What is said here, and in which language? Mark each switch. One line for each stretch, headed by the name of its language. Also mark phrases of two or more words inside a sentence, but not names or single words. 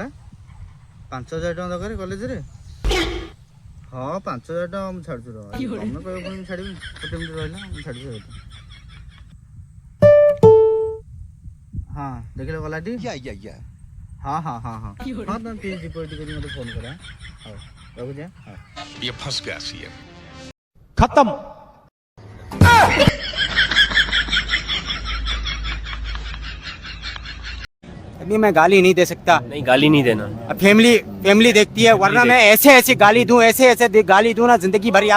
Odia: 5,000 ଟଙ୍କା ଦରକାର କଲେଜରେ? ହଁ 5,000 ଟଙ୍କା ମୁଁ ଛାଡ଼ୁଛି। ତମେ କହିବ ପୁଣି ମୁଁ ଛାଡ଼ିବି? ଗୋଟେ ମିନିଟ୍ ରହିଲା, ମୁଁ ଛାଡ଼ୁଛି। ହଁ ଦେଖିଲ ଗଲାଟି? ହଁ ହଁ ହଁ ହଁ ହଁ ତମେ
English: please deposit
Odia: କରି ମୋତେ ଫୋନ୍ କର। ହଉ ରଖୁଛି। ହଁ
Hindi: ये फंस गया सीएम। खत्म। अभी मैं गाली नहीं दे सकता। नहीं, गाली नहीं देना। फैमिली देखती है, वरना मैं ऐसे ऐसे गाली दूं, ऐसे ऐसे गाली दूं ना, जिंदगी भर याद